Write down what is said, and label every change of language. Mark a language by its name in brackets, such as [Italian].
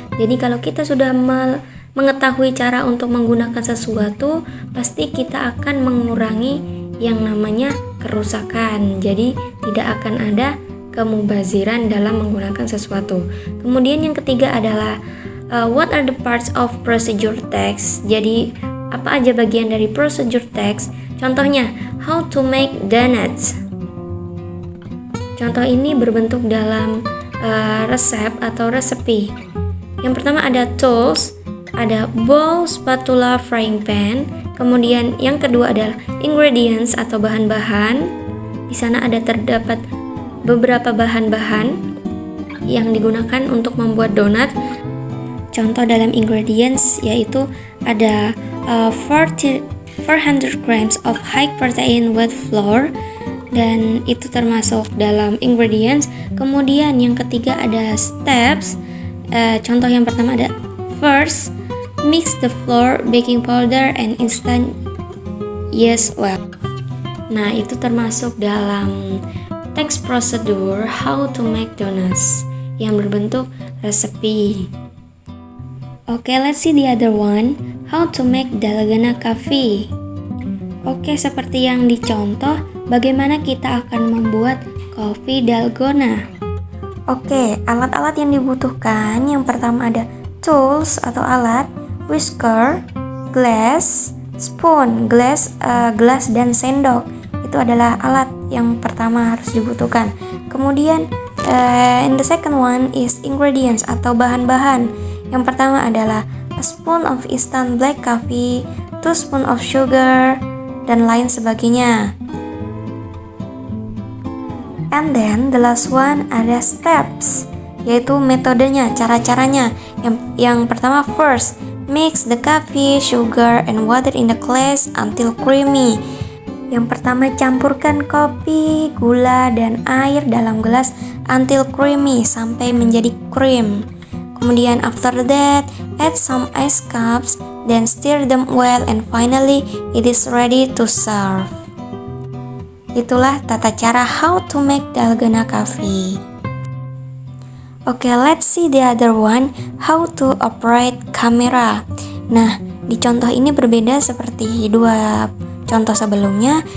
[Indonesian] Jadi kalau kita sudah mengetahui cara untuk menggunakan sesuatu, pasti kita akan mengurangi yang namanya kerusakan. Jadi tidak akan ada kemubaziran dalam menggunakan sesuatu. Kemudian yang ketiga adalah [English] what are the parts of procedure text. [Indonesian] Jadi apa aja bagian dari procedure text? [English] Contohnya, how to make donuts. [Indonesian] Contoh ini berbentuk dalam resep atau resepi. Yang pertama ada tools, ada bowl, spatula, frying pan. Kemudian yang kedua adalah ingredients atau bahan-bahan. Di sana ada terdapat beberapa bahan-bahan yang digunakan untuk membuat donat. Contoh dalam ingredients yaitu ada [English] 400 grams of high protein wheat flour. [Indonesian] Dan itu termasuk dalam ingredients. Kemudian yang ketiga ada steps. Contoh yang pertama ada [English] first, mix the flour, baking powder, and instant yeast oil. [Indonesian] Nah, itu termasuk dalam text procedure [English] how to make donuts [Indonesian] yang berbentuk resepi. [English] Okay, let's see the other one. How to make dalgona coffee. [Indonesian] Oke, seperti yang dicontoh, bagaimana kita akan membuat kopi dalgona. Oke, alat-alat yang dibutuhkan, yang pertama ada tools atau alat, whisker, glass, spoon, gelas dan sendok. Itu adalah alat yang pertama harus dibutuhkan. Kemudian, [English] in the second one is ingredients [Indonesian] atau bahan-bahan. Yang pertama adalah [English] a spoon of instant black coffee, 2 spoon of sugar, [Indonesian] dan lain sebagainya. [English] And then the last one ada steps, [Indonesian] yaitu metodenya, cara-caranya. Yang pertama [English] first, mix the coffee, sugar, and water in the glass until creamy. [Indonesian] Yang pertama campurkan kopi, gula, dan air dalam gelas [English] until creamy, [Indonesian] sampai menjadi cream. Kemudian [English] after that, add some ice cubes, then stir them well, and finally it is ready to serve. [Indonesian] Itulah tata cara [English] how to make dalgona coffee. Okay, let's see the other one, how to operate camera. Nah, [Indonesian] Di contoh ini berbeda seperti dua contoh sebelumnya.